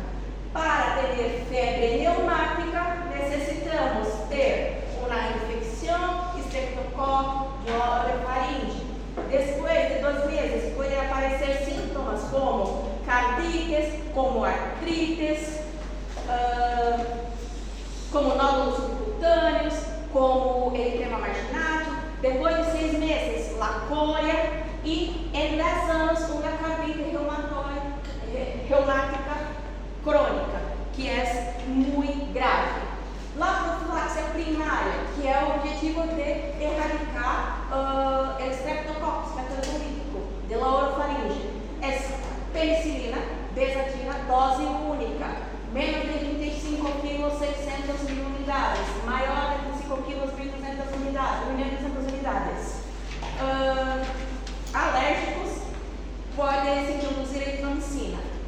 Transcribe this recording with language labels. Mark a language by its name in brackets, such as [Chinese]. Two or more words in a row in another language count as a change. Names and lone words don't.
[Spanish] Para tener fiebre reumática necesitamos ter una infección estreptocócica orofaringe. Después de 2 meses pueden aparecer síntomas como cardites, como artrites, como nódulos subcutâneos, como eritema marginal. [Portuguese] Depois de 6 meses, lacória e em 10 anos, uma cardite reumática crônica, que é muito grave. La profilaxia primária, que é o objetivo de erradicar o Streptococcus pneumoniae [Spanish] de la orofaringe, [Portuguese] é penicilina, bezatina, dose única, menos de 25 kg, 600 mil unidades, maior de 25 kg, 1.200 unidades. Alérgicos podem se introduzir eritromicina.